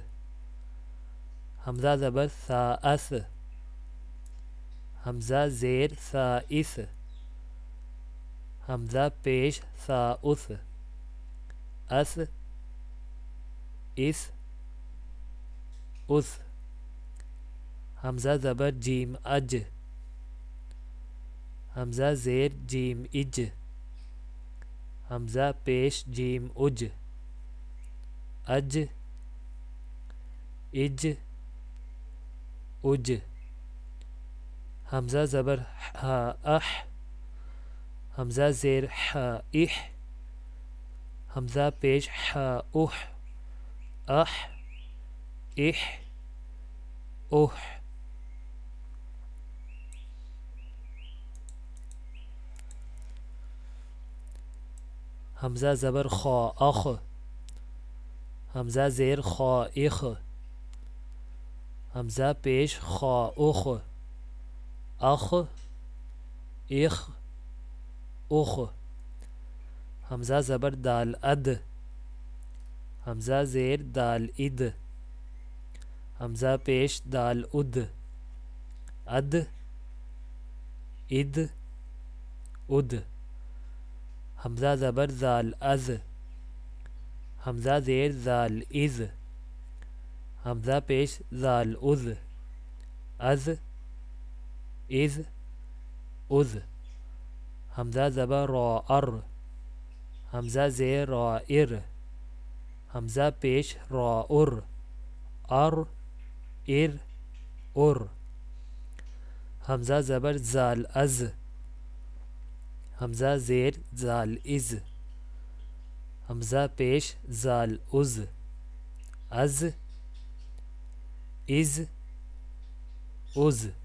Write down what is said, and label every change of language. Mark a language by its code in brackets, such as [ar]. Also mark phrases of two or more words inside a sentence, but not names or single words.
[ur] حمزہ زبر سا اس، حمزہ زیر سا اس، حمزہ پیش سا اس، اس اس اس۔ حمزہ زبر جیم اج، حمزہ زیر جیم اج، حمزہ پیش جیم اج، اج اج اج۔ حمزہ زبر ہا اح، حمزہ زیر ہا اح، حمزہ پیش ہا اح، اح اح اح۔ حمزہ زبر خا اخ، حمزہ زیر خا اخ، حمزہ پیش خا اخ، اخ اخ اخ۔ حمزہ زبر دال اد، حمزہ زیر دال اد، حمزہ پیش دال اد، اد اد اد۔ حمزہ زبر زال از، حمزہ زیر زال از، حمزہ پیش زال از، از از از۔ حمزہ زبر را ار، حمزہ زیر را ار، حمزہ پیش را ار، ار ار ار۔ حمزہ زبر زال از، حمزہ زیر زال از، حمزہ پیش زال از، از از از۔